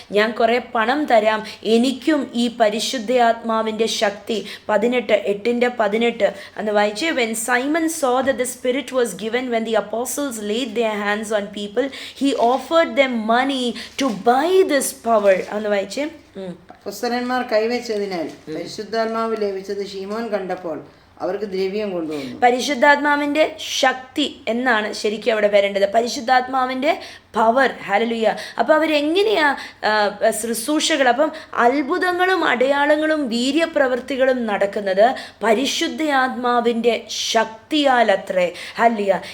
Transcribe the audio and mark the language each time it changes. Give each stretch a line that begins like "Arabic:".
Malayalam: ഞാൻ കുറേ പണം തരാം, എനിക്കും ഈ പരിശുദ്ധാത്മാവിൻ്റെ ശക്തി. 8:18 അന്ന് വായിച്ചേ.
English: When Simon saw that the Spirit was given when the apostles laid their hands on people, he offered them money to buy this power.
Malayalam: അന്ന് വായിച്ചേ. അപ്പോസ്തലന്മാർ കൈവച്ചതിനാൽ പരിശുദ്ധാത്മാവ് ലഭിച്ചത് ശീമോൻ കണ്ടപ്പോൾ അവർക്ക് ദ്രവ്യം കൊണ്ടുവന്നു. പരിശുദ്ധാത്മാവിൻ്റെ ശക്തി എന്നാണ് ശരിക്കും അവിടെ വരേണ്ടത്, പരിശുദ്ധാത്മാവിൻ്റെ പവർ. ഹല്ലേലൂയ. അപ്പോൾ അവരെങ്ങനെയാ ശുശ്രൂഷകൾ? അപ്പം അത്ഭുതങ്ങളും അടയാളങ്ങളും വീര്യപ്രവൃത്തികളും നടക്കുന്നത് പരിശുദ്ധാത്മാവിൻ്റെ ശക്തിയാലത്രേ. ഹല്ലേലൂയ.